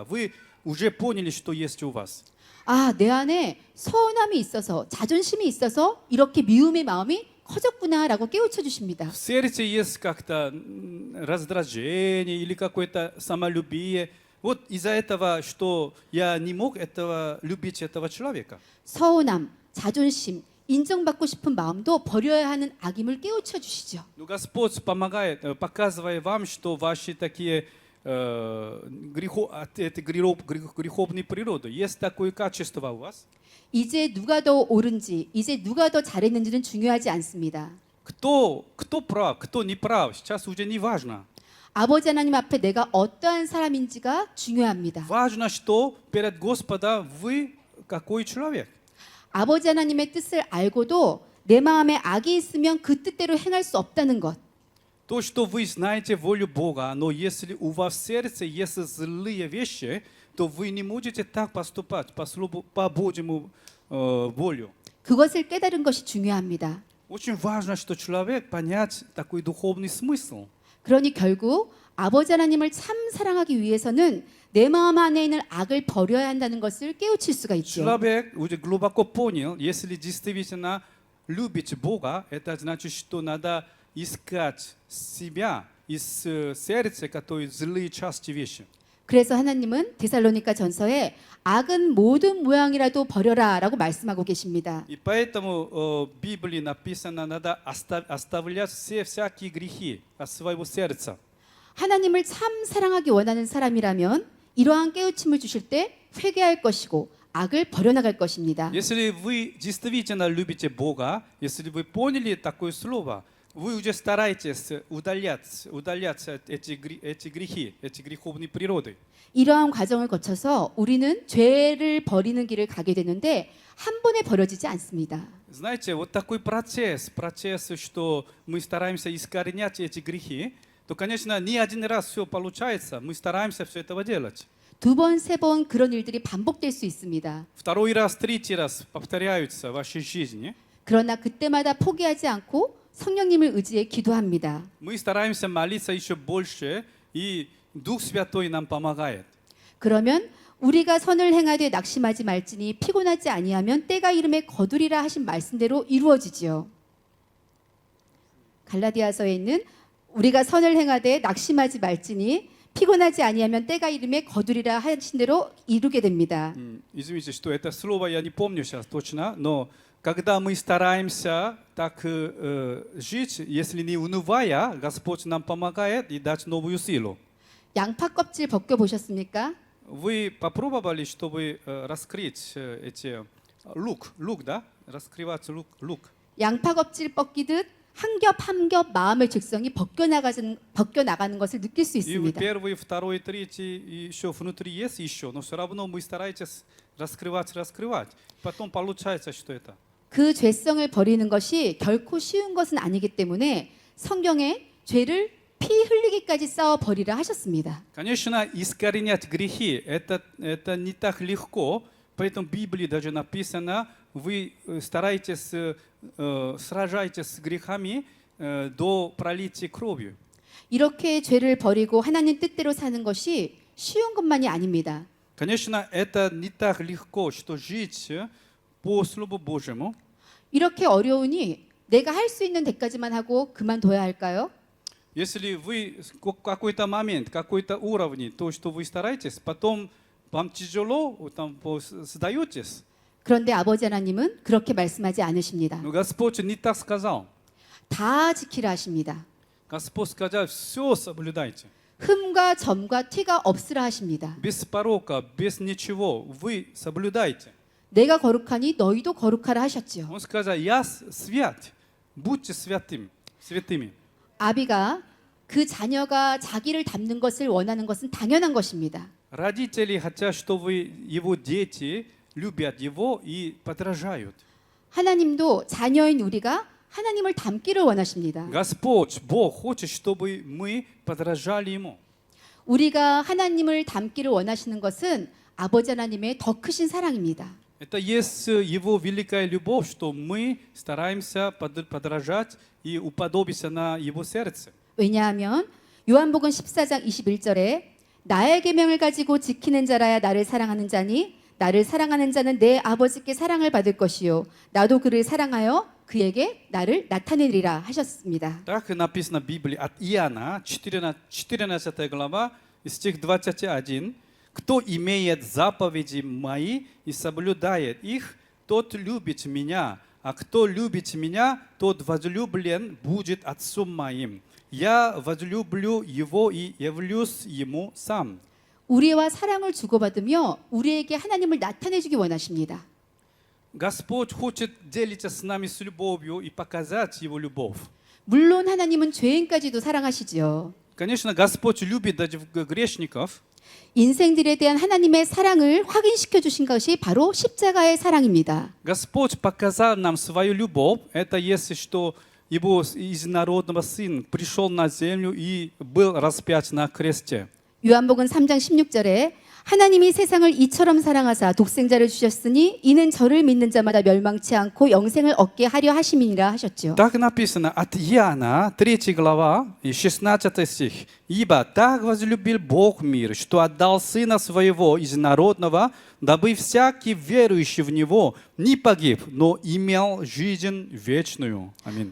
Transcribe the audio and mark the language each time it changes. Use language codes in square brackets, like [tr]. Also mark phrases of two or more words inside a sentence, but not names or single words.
[ru] Вы уже поняли, что есть у вас. [ko] 아, 내 안에 서운함이 있어서 자존심이 있어서 이렇게 미움의 마음이 커졌구나라고 깨우쳐 주십니다. [ru] В сердце есть как-то раздражение или какое-то самолюбие. Вот из-за этого, что я не мог любить этого человека. [ko] 서운함, 자존심, 인정받고 싶은 마음도 버려야 하는 악임을 깨우쳐 주시죠. [ru] Но Господь помогает, показывая вам, что ваши такие греховные природы, есть такое качество у вас. [ko] 이제 누가 더 옳은지, 이제 누가 더 잘했는지는 중요하지 않습니다. [ru] Кто прав, кто не прав, сейчас уже не важно. [ko] 아버지 하나님 앞에 내가 어떠한 사람인지가 중요합니다. [ru] Важно, что перед Господом вы какой человек. [ko] 아버지 하나님의 뜻을 알고도 내 마음에 악이 있으면 그 뜻대로 행할 수 없다는 것. [ru] То, что вы знаете волю Бога, но если у вас в сердце есть злые вещи, то вы не можете так поступать по Божьему волю. [ko] 그것을 깨달은 것이 중요합니다. [ru] Очень важно, что человек понять такой духовный смысл. [ko] 그러니 결국 아버지 하나님을 참 사랑하기 위해서는 내 마음 안에 있는 악을 버려야 한다는 것을 깨우칠 수가 있죠. [ru] Человек уже глубоко понял, если действительно любить Бога, это значит, что надо искать себя из сердца, которые злые части вещи. [ko] 그래서 하나님은 데살로니가 전서에 악은 모든 모양이라도 버려라라고 말씀하고 계십니다. [ru] И поэтому в Библии написано, надо оставлять всякие грехи от своего сердца. [ko] 하나님을 참 사랑하기 원하는 사람이라면 이러한 깨우침을 주실 때 회개할 것이고 악을 버려나갈 것입니다. [ru] Если вы действительно любите Бога, если вы поняли такое слово, вы уже стараетесь удалять эти грехи, эти греховные природы. [ko] 이러한 과정을 거쳐서 우리는 죄를 버리는 길을 가게 되는데 한 번에 버려지지 않습니다. [ru] Знаете, вот такой процесс, что мы стараемся искоренять эти грехи, то, конечно, не один раз все получается, мы стараемся все это делать. [ko] 두 번, 세 번 그런 일들이 반복될 수 있습니다. [ru] Второй раз, третий раз повторяются в вашей жизни. [ko] 그러나 그때마다 포기하지 않고 성령님을 의지해 기도합니다. [ru] Мы стараемся молиться еще больше, и Дух Святой нам помогает. [ko] 그러면 우리가 선을 행하되 낙심하지 말지니 피곤하지 아니하면 때가 이름에 거두리라 하신 말씀대로 이루어지지요. 갈라디아서에 있는 우리가 선을 행하되 낙심하지 말지니 피곤하지 아니하면 때가 이름에 거두리라 하신 대로 이루게 됩니다. [ru] Извините, что это слово я не помню сейчас точно, но когда мы стараемся так жить, если не унывая, Господь нам помогает и дать новую силу. [ko] 양파 껍질 벗겨 보셨습니까? [ru] Вы попробовали, чтобы раскрыть эти лук, да? Раскрывать лук. [ko] 양파 껍질 벗기듯 한 겹 한 겹 마음의 즉성이 벗겨 나가는 것을 느낄 수 [ru] И [ko] 있습니다. [ru] первый, второй, третий, и еще внутри есть еще, но все равно мы стараетесь раскрывать. Потом получается, что это. [ko] 그 죄성을 버리는 것이 결코 쉬운 것은 아니기 때문에 성경에 죄를 피 흘리기까지 싸워 버리라 하셨습니다. [ru] Конечно, искоренять грехи это не так легко, поэтому в Библии даже написано, вы стараетесь, сражаетесь с грехами до пролития кровью. [ko] 이렇게 죄를 버리고 하나님 뜻대로 사는 것이 쉬운 것만이 아닙니다. [ru] Конечно, это не так легко, что жить по Слову Божьему. [ko] 이렇게 어려우니 내가 할 수 있는 데까지만 하고 그만둬야 할까요? [ru] Если вы какой-то момент, какой-то уровень, то, что вы стараетесь, потом вам тяжело, там сдаетесь. [ko] 그런데 아버지 하나님은 그렇게 말씀하지 않으십니다. [ru] Но Господь не так сказал. [ko] 다 지키라 하십니다. [ru] Господь сказал, все соблюдайте. [ko] 흠과 점과 티가 없으라 하십니다. [ru] Без порока, без ничего, вы соблюдайте. [ko] 내가 거룩하니 너희도 거룩하라 하셨지요. [ru] Он сказал, я свят, будьте святыми. [ko] 아비가 그 자녀가 자기를 닮는 것을 원하는 것은 당연한 것입니다. [ru] Родители хотят, чтобы его дети любят его и подражают. [ko] 하나님도 자녀인 우리가 하나님을 닮기를 원하십니다. [ru] Господь, Бог хочет, чтобы мы подражали ему. [ko] 우리가 하나님을 닮기를 원하시는 것은 아버지 하나님의 더 크신 사랑입니다. [ru] Это есть его великая любовь, что мы стараемся подражать и уподобиться на его сердце. [ko] 왜냐하면 요한복음 14장 21절에 나의 계명을 가지고 지키는 자라야 나를 사랑하는 자니 나를 사랑하는 자는 내 아버지께 사랑을 받을 것이요 나도 그를 사랑하여 그에게 나를 나타내리라 하셨습니다. [ru] Так написано в Библии от Иоанна, 14 глава, стих 21. «Кто имеет заповеди мои и соблюдает их, тот любит меня, а кто любит меня, тот возлюблен будет Отцом моим. Я возлюблю его и явлюсь ему сам». [ko] 우리와 사랑을 주고받으며 우리에게 하나님을 나타내 주기 원하십니다. [ru] Господь хочет делиться с нами с любовью и показать его любовь. [ko] 물론 하나님은 죄인까지도 사랑하시지요. [ru] Конечно, Господь любит даже грешников. [ko] 인생들에 대한 하나님의 사랑을 확인시켜 주신 것이 바로 십자가의 사랑입니다. [ru] Господь показал нам свою любовь. Это если что его единородного Сын пришел на землю и был распят на кресте. [ko] 요한복음 3장 16절에 하나님이 세상을 이처럼 사랑하사 독생자를 주셨으니 이는 저를 믿는 자마다 멸망치 않고 영생을 얻게 하려 하심이니라 하셨죠. [ru] Так написано от Иоанна, 3 глава, и 16 стих. «Ибо так возлюбил Бог мир, что отдал Сына Своего единородного, дабы всякий верующий в Него не погиб, но имел жизнь вечную». Аминь.